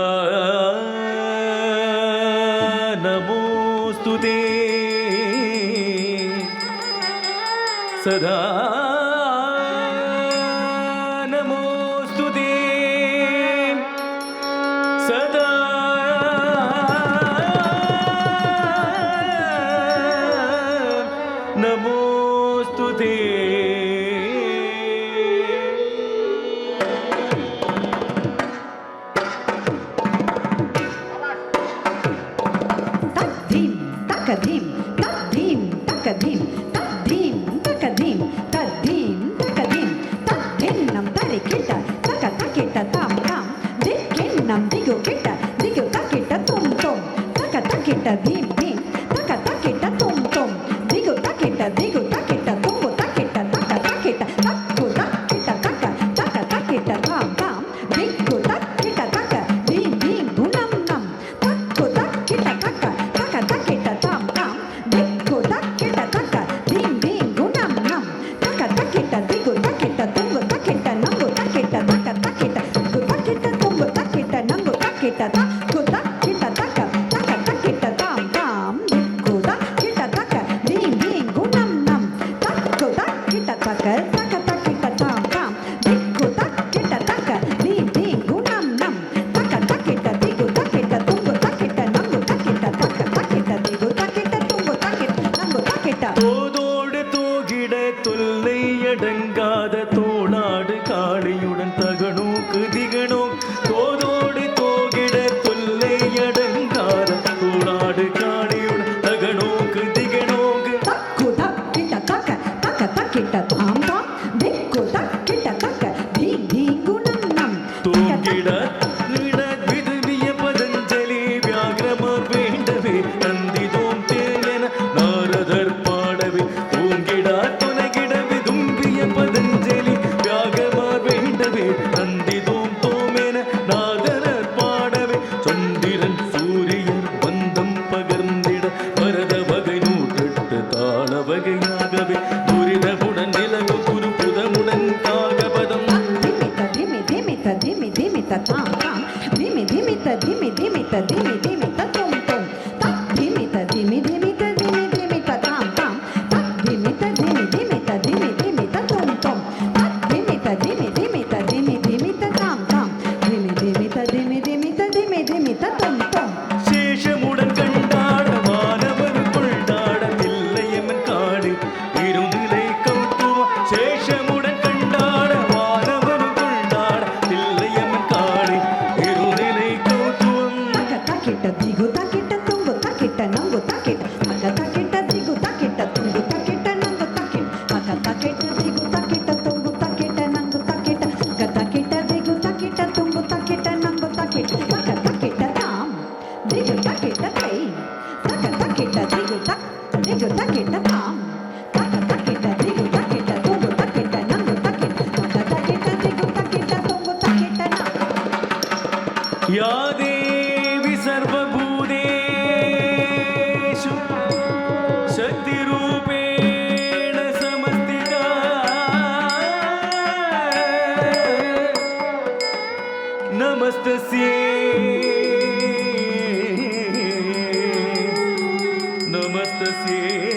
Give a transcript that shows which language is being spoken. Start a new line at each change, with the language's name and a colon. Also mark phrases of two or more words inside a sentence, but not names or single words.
Sanskrit: नमोस्तुते सदा नमोस्तुते सदा नमोस्तुते Tadim, takadim, tadim, takadim, tadim, takadim, tadim, takadim, tadinnam tarikita, takatakita tam tam, dikinnam digu kita, digu takita tum tum, takatakita dim dim, takatakita tum tum, digu takita tumbu takita, takatakita, taku takita taka, takatakita tam tam, digu takita taka, dim dim gunam nam, taku takita taka, takatakita tam tam, digu takita taka, dim dim gunam nam, takatakita digu takita tumbu takita nangu takita, takatakita digu takita tumbu takita nangu takita, taku takita taka, takatakita tam tam, digu takita taka, dim dim gunam nam, taku takita taka, takatakita tam tam, digu takita taka, dim dim gunam nam, takatakita digu takita tumbu takita nangu takita, takatakita digu takita tumbu takita nangu takita.
Tamil: தோதோடு தோகிட தொல்லை அடங்காத தோளாடு காளியுடன் தகனோக்கு திகனோ தோதோடு தோகிட தொல்லை அடங்காத தோளாடு காளியுடன் தகனோக்கு திகனோக்கு Taku takita taka, takatakita tam tam, digu takita taka, dim dim gunam nam, தூங்கிட நிட விதுவிய பதஞ்சலி வியாகிரமர் வேண்டவே நந்திதோம் தேன நாரதர் பாடவே தூங்கிடா துணகிட விதும்பிய பதஞ்சலி வியாகிரமர் வேண்டவே நந்திதோம் தோமென நாரதர் பாடவே சந்திரன் சூரியன் பந்தம் பகர்ந்திட பரத வகை நூற்றெட்டு தாள வகையாகவே துரிதமுடன் நிலவும் குருபுதமுடன் காகபதம் dimita dimita dimi dimita tam tam, dimi dimita dimi dimita dimi dimita tum tum, tak dimita dimi dimita dimi dimita tam tam, tak dimita dimi dimita dimi dimita tum tum, tak dimita dimi dimita dimi dimita tam tam, dimi dimita dimi dimita dimi dimita tum tum. சேஷமுடன் கண்டாட மாணவர் கொண்டாட தில்லையம்மன் காடு இருநிலை கௌத்துவம் சேஷமுடன் கண்டாட மாணவர் கொண்டாட தில்லையம்மன் காடு இருநிலை கௌத்துவம் Takatakita digu takita tumbu takita nangu takita, takatakita digu takita tumbu takita nangu takita, takatakita digu takita tumbu takita nangu takita, takatakita digu takita tumbu takita nangu takita, takatakita tam, digu takita tai, takatakita digu takita tam, takatakita digu takita tumbu takita nangu takita, takatakita digu takita tumbu takita nangu.
Sanskrit: या देवी सर्वभूतेषु शक्तिरूपेण समस्थिता नमस्तस्यै नमस्तस्यै